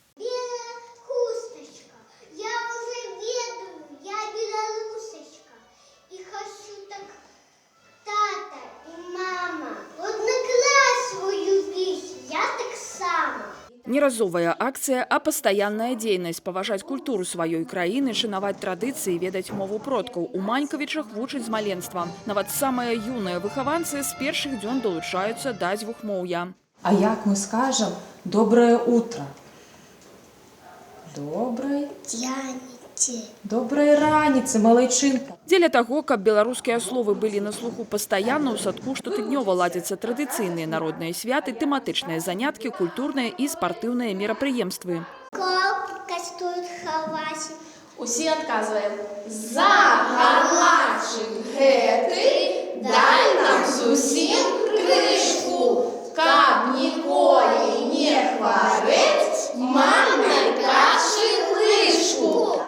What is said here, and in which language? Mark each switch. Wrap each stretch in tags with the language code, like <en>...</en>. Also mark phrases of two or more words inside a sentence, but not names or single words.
<be>Не разовая акцыя, а пастаянная дзейнасць – паважаць культуру сваёй краіны, шанаваць традыцыі, ведаць мову продкаў. У Манькавічах вучаць з маленства. Нават самыя юныя выхаванцы з першых дзён далучаюцца да дзвюхмоўя. А як мы скажем</be> <ru>«доброе утро»?</ru> <be>Доброй раніцы, малайчынка. Дзеля таго, каб беларускія словы былі на слуху пастаянна, у садку штотыднёва ладзяцца традыцыйныя народныя святы, тэматычныя заняткі, культурныя і спартыўныя мерапрыемствы. Усе адказваем «За галачык гэты дай нам зусім крышку, каб ніколі не хварэць маннай кашы лыжку».</be>